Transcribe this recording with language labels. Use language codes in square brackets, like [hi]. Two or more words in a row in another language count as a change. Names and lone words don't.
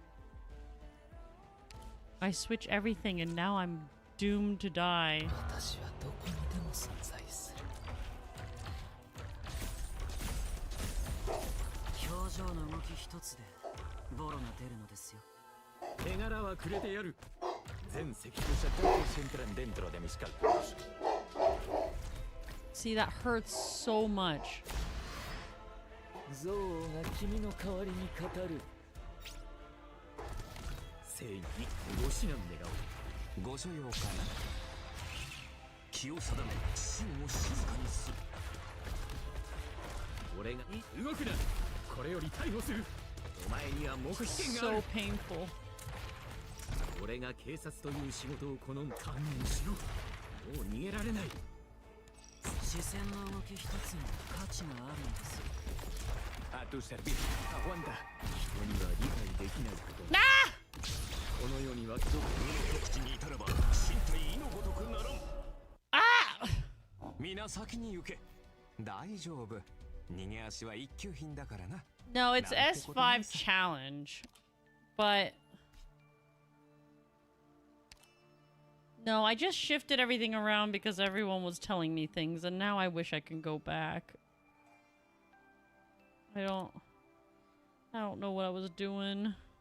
[en] I switch everything, and now I'm doomed to die. [ja] 情の動き一つでボロが出るのですよ。手柄はくれてやる。全赤頭者 [es] todos entran dentro de mis cálculos. [en] See, that hurts so much. [ja] 憎悪が君の代わりに語る。正義にご指南願おう。ご所用かな。気を定め、心を静かにする。俺が動くな。これより逮捕する。お前には黙秘権がある。 [en] So painful. [ja] 俺が警察という仕事を好む。堪忍しろ。もう逃げられない。視線の動き一つに価値があるんですよ。 [es] A tu servicio. Aguanta. [ja] 人には理解できないこと。この世には俗の極地に至らば身体意のごとくならん。皆先に行け。大丈夫。逃げ足は一級品だからな。 [en] No, it's S5 challenge. But no, I just shifted everything around because everyone was telling me things, and now I wish I can go back. I don't know what I was doing.